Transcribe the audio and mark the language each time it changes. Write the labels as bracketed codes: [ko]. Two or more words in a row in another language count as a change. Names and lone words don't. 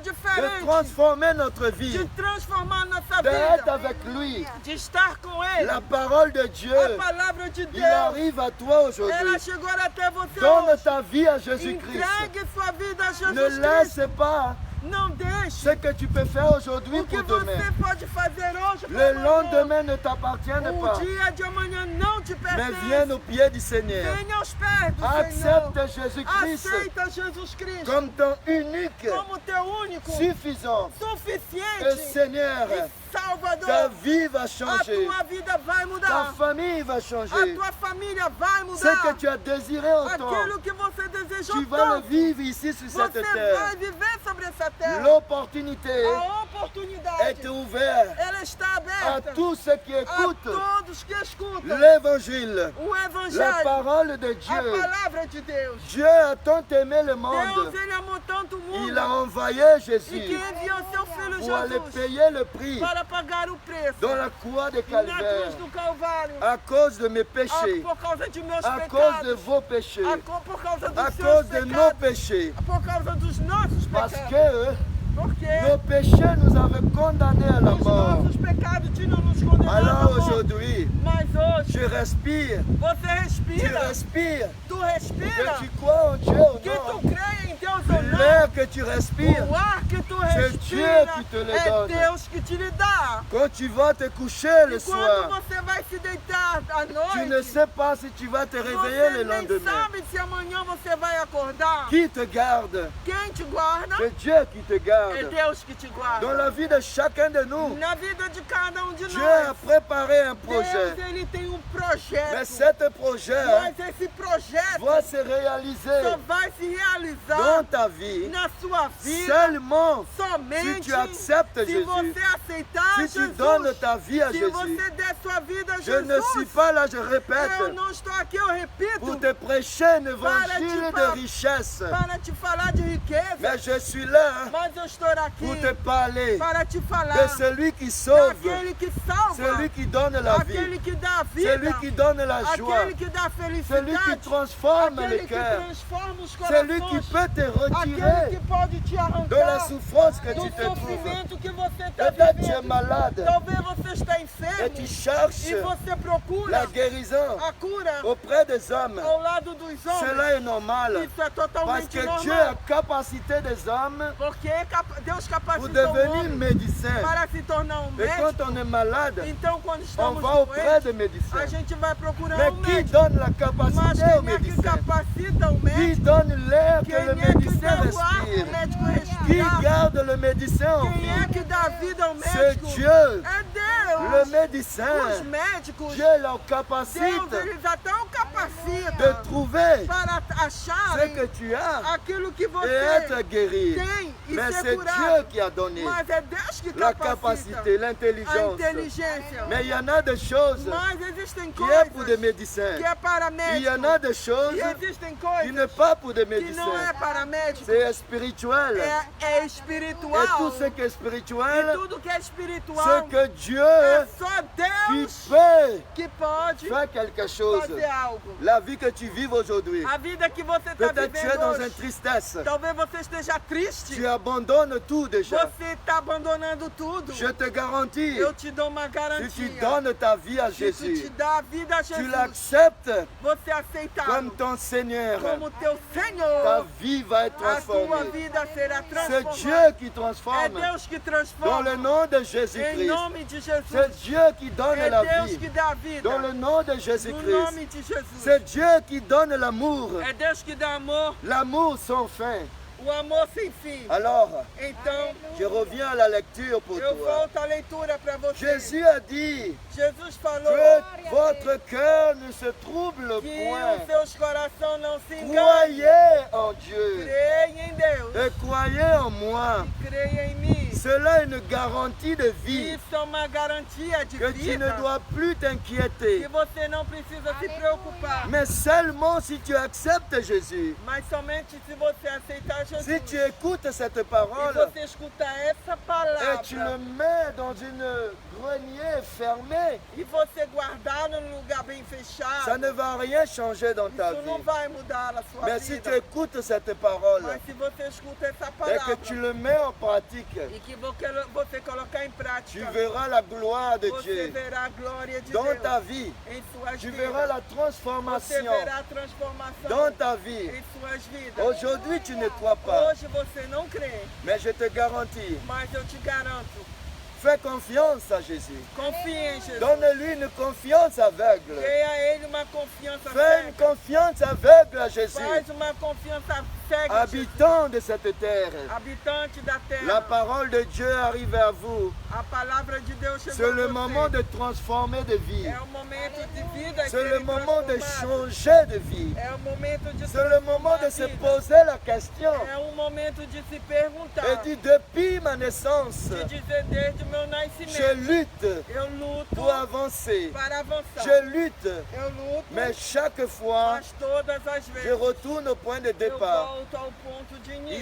[pt] de diferente, [fr] transformer notre vie, [pt] de transformar nossa [fr] d'être [pt] vida, [fr] avec lui. [pt] de estar com Ele. [fr] La parole de Dieu, [pt] A palavra de [fr] il [pt] Deus, [fr] arrive à toi aujourd'hui. [pt] ela chegou até você [fr] Donne [pt] hoje. [fr] ta vie à Jésus-Christ. [pt] Entregue sua vida a [fr] Ne [pt] Jesus Cristo. [fr] laisse pas [pt] Não deixe [fr] ce que tu peux faire aujourd'hui [pt] o que [fr] pour demain. [pt] você pode fazer hoje [fr] Le [pt] para amanhã. [fr] lendemain ne t'appartient [pt] O [fr] pas, [pt] dia de amanhã não te [fr] mais [pt] pertence. [fr] viens au pied du Seigneur. [pt] Venha aos pés do [fr] Accepte [pt] Senhor. [fr] Jésus-Christ [pt] Aceita Jesus Cristo [fr] comme ton unique, [pt] como teu único, [fr] suffisant et [pt] suficiente [fr] Seigneur. [pt] e Salvador. [fr] Ta vie va [pt] A [fr] changer, [pt] tua vida vai [fr] ta [pt] mudar. [fr] famille va [pt] A [fr] changer. [pt] tua família vai [fr] Ce que [pt] mudar. [fr] tu as désiré autant, [pt] Aquilo que você desejou [fr] tu vas le [pt] tanto, [fr] vivre ici sur cette [pt] você [fr] terre. [pt] vai viver sobre essa terra. [fr] L'opportunité [pt] A oportunidade, [fr] est ouverte [pt] ela está [fr] à [pt] aberta [fr] tous ceux qui [pt] a [fr] écoutent [pt] todos que escutam [fr] l'évangile, [pt] o [fr] la [pt] Evangelho, [fr] parole de [pt] a [fr] Dieu. [pt] palavra de Deus. [fr] Dieu a tant aimé le [pt] Deus, [fr] monde, [pt] ele amou tanto o mundo [fr] il a envoyé [pt] e que [fr] Jésus [pt] enviou seu Filho [fr] pour aller [pt] Jesus [fr] payer le prix [pt] para pagar o preço [fr] dans la croix de [pt] na cruz [fr] Calvaire [pt] do Calvário, [fr] à cause de mes péchés, [pt] por causa de meus [fr] à cause de [pt] pecados, [fr] vos péchés, [pt] por causa dos [fr] à [pt] seus [fr] cause de nos [pt] pecados, [fr] péchés. [pt] por causa dos nossos [fr] Parce [pt] pecados, [fr] que [pt] porque [fr] nos péchés nous avaient condamnés à la [pt] os [fr] mort. [pt] nossos pecados tinham nos condenado à [fr] Alors [pt] morte. [fr] aujourd'hui, [pt] Mas hoje, [fr] je respire, [pt] você [fr] tu [pt] respira, [fr] respires, [pt] tu que respira, [fr] tu crois en Dieu ou [pt] que [fr] non. [pt] tu creia em Deus ar-condicionado, [fr] L'air que tu respires, [pt] o ar que tu [fr] c'est Dieu [pt] respira, [fr] qui te le [pt] é [fr] donne. [pt] Deus que te lhe dá. [fr] Quand tu vas te coucher le [pt] E quando [fr] soir, [pt] você vai se deitar à [fr] tu ne [pt] noite, [fr] sais pas si tu vas te réveiller [pt] você [fr] le [pt] nem [fr] lendemain. [pt] sabe se amanhã você vai acordar. [fr] Qui te garde? [pt] Quem te guarda [fr] C'est Dieu qui te [pt] é [fr] garde. [pt] Deus que te [fr] Dans [pt] guarda. [fr] la vie de chacun de nous, [pt] Na vida de cada um de [fr] Dieu a [pt] nós, [fr] préparé un projet. [pt] Deus ele tem um [fr] Mais [pt] projeto. [fr] cet projet [pt] Mas esse projeto [fr] va se réaliser [pt] só vai se [fr] dans [pt] realizar [fr] ta vie [pt] na sua vida [fr] seulement si [pt] somente [fr] tu acceptes [pt] se [fr] Jésus. [pt] você aceitar [fr] Si tu [pt] Jesus. [fr] donnes ta vie à [pt] Se [fr] Jésus. [pt] você der sua vida a [fr] Je ne suis [pt] Jesus. [fr] pas là, je [pt] Eu [fr] répète, [pt] não estou aqui, eu repito, [fr] pour te prêcher un évangile [pt] Para [fr] de richesse. [pt] para te falar de riqueza, [fr] Mais je suis là [pt] mas eu estou aqui [fr] pour te parler [pt] para te [fr] de [pt] falar [fr] celui qui sauve, [pt] daquele que salva, [fr] celui qui donne la vie, [pt] aquele que dá a vida, [fr] celui qui donne la joie, [pt] aquele que dá a [fr] celui qui [pt] felicidade, [fr] transforme [pt] aquele [fr] les [pt] que [fr] cœurs, [pt] transforma os [fr] celui qui [pt] corações, [fr] peut te [pt] aquele que [fr] retirer [pt] pode te [fr] de la [pt] arrancar [fr] souffrance que [pt] do [fr] tu te trouves. [pt] sofrimento que você está [fr] Peut-être tu es [pt] vivendo. [fr] malade [pt] Talvez você está [fr] et [pt] enfermo [fr] tu cherches [pt] e você procura [fr] la guérison [pt] a cura [fr] auprès des hommes. [pt] ao lado dos homens. [fr] Cela est normal. [pt] Isso é [fr] Parce [pt] totalmente [fr] que Dieu a [pt] normal. [fr] capacité des hommes [pt] Porque Deus [fr] pour [pt] capacitou o [fr] devenir [pt] homem [fr] médecin. [pt] para se tornar um [fr] Et quand [pt] médico. [fr] on est malade, [pt] Então, quando [fr] on [pt] estamos [fr] va auprès [pt] doentes, [fr] de [pt] a [fr] médecins. [pt] gente vai procurar [fr] Mais [pt] um [fr] qui [pt] médico. [fr] donne la [pt] Mas [fr] capacité au [pt] quem é que [fr] médecin? [pt] capacita o [fr] Qui [pt] médico? [fr] donne l'air que [pt] Quem [fr] le [pt] é que [fr] médecin [pt] dá o ar que o [fr] respire? [pt] médico [fr] Qui [pt] respira? [fr] garde le médecin en [pt] Quem é [fr] vie? [pt] que dá vida ao [fr] C'est [pt] médico? [fr] Dieu. [pt] É Deus. [fr] Le [pt] Os [fr] médecin, [pt] médicos, [fr] Dieu leur [pt] Deus, [fr] capacite [pt] eles até o capacitam [fr] de trouver [pt] para [fr] ce [pt] acharem [fr] que tu as [pt] aquilo que [fr] et [pt] você [fr] être guéri. [pt] tem e [fr] Mais [pt] ser [fr] c'est [pt] curado. [fr] Dieu qui a donné [pt] Mas é Deus que [fr] la [pt] capacita [fr] capacité, [pt] a [fr] l'intelligence. [pt] inteligência. [fr] Mais il y en a des choses [pt] Mas existem [fr] qui est pour des [pt] coisas [fr] médecins. [pt] que é para [fr] Il y en a [pt] médicos. [fr] des choses [pt] E existem [fr] qui [pt] coisas [fr] n'est pas pour des [pt] que não é [fr] médecins. [pt] para médicos. [fr] C'est spirituel. [pt] É [fr] Et [pt] espiritual. [fr] tout ce qui est [pt] E [fr] spirituel, [pt] tudo que é espiritual [fr] c'est que Dieu [pt] é só [fr] qui [pt] Deus [fr] peut [pt] que pode [fr] faire quelque chose. [pt] fazer algo. [fr] La vie que tu vives aujourd'hui, [pt] A vida que você está [fr] peut-être tu es [pt] vivendo [fr] dans une [pt] hoje, [fr] tristesse. [pt] talvez você esteja triste. [fr] Tu abandonnes tout déjà. [pt] Você está abandonando tudo. [fr] Je te garantis, [pt] Eu te dou uma [fr] si tu [pt] garantia. [fr] donnes ta vie à [pt] Se tu te [fr] Jésus, [pt] dá a vida a [fr] tu [pt] Jesus, [fr] l'acceptes [pt] você aceita [fr] comme ton Seigneur, [pt] como teu [fr] ta [pt] Senhor, [fr] vie va être [pt] a tua [fr] transformée. [pt] vida será [fr] C'est [pt] transformada. [fr] Dieu qui [pt] É [fr] transforme [pt] Deus que [fr] dans [pt] transforma. [fr] le nom de [pt] Em [fr] Jésus-Christ. [pt] nome de Jesus. [fr] C'est Dieu qui donne [pt] É [fr] la [pt] Deus [fr] vie [pt] que dá a vida. [fr] dans le nom de [pt] No [fr] Jésus-Christ. [pt] nome de Jesus. [fr] C'est Dieu qui donne l'amour, [pt] É Deus que dá amor, [fr] l'amour sans fin. [pt] o amor sem fim. [fr] Alors, [pt] Então, [fr] je reviens à la lecture pour [pt] eu [fr] toi. [pt] volto à leitura para você. [fr] Jésus a dit [pt] Jesus falou [fr] que votre cœur ne se trouble [pt] que [fr] point. [pt] os seus corações não se enganem. [fr] Croyez en Dieu [pt] Creia em Deus [fr] et croyez en moi. [pt] e creia em mim. [fr] Cela est une garantie de vie [pt] Isso é uma garantia de [fr] que tu ne [pt] vida [fr] dois plus [pt] que [fr] t'inquiéter. [pt] você não precisa se preocupar. [fr] Mais seulement si tu acceptes Jésus, [pt] Mas somente se você aceitar Jesus [fr] si tu écoutes cette [pt] e [fr] parole [pt] você escutar essa [fr] et tu le [pt] palavra [fr] mets dans une grenier fermée, [pt] e você guardar num lugar bem [fr] ça [pt] fechado, [fr] ne va rien changer dans ta [pt] isso não [fr] vie. [pt] vai mudar a sua [fr] Mais si tu [pt] vida. [fr] écoutes cette parole [pt] Mas se você escuta essa [fr] et que [pt] palavra [fr] tu le mets en pratique, [pt] e que você colocar em [fr] tu [pt] prática, [fr] verras la gloire de [pt] você [fr] Dieu [pt] verá a glória de [fr] dans [pt] Deus [fr] ta vie. [pt] em suas [fr] Tu [pt] vidas. [fr] verras la [pt] Você [fr] transformation [pt] verá a transformação [fr] dans ta vie. [pt] em suas vidas. [fr] Aujourd'hui, tu ne crois pas, [pt] Hoje você não crê, [fr] mais je te garantis, [pt] mas eu te garanto, [fr] fais confiance à Jésus. [pt] confie em Jesus. [fr] Donne-lui une confiance aveugle. [pt] Dê a Ele uma confiança [fr] Fais une [pt] cega. [fr] confiance aveugle à Jésus, [pt] Faz uma confiança cega em Jesus. [fr] habitant de cette terre. [pt] Habitante da terra. [fr] La parole de Dieu arrive à vous. [pt] A palavra de Deus chegou [fr] C'est [pt] a [fr] le [pt] você. [fr] moment de transformer de vie. [pt] É o momento de vida [fr] C'est le [pt] serem [fr] moment de [pt] transformadas. [fr] changer de vie. [pt] É o momento de [fr] C'est le moment de se [pt] vida. [fr] poser la question. [pt] É um momento de se perguntar. [fr] Et dit, depuis ma naissance, [pt] De dizer desde o meu [fr] je [pt] nascimento. [fr] lutte [pt] Eu luto [fr] pour avancer. [pt] para avançar. [fr] Je lutte, [pt] Eu luto, [fr] mais chaque fois, [pt] mas todas as [fr] je [pt] vezes [fr] retourne au point de [pt] eu [fr] départ. [pt] volto ao ponto de início.